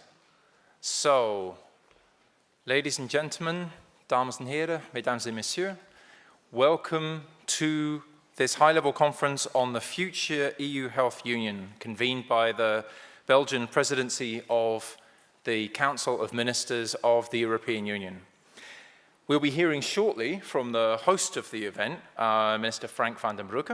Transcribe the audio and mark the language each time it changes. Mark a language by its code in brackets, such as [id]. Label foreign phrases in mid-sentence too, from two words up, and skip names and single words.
[en] So, ladies and gentlemen, [nl] dames en heren, [fr] mesdames et messieurs, [en] welcome to this high-level conference on the future EU Health Union, convened by the Belgian presidency of the Council of Ministers of the European Union. We'll be hearing shortly from the host of the event, Minister Frank van den Broeke.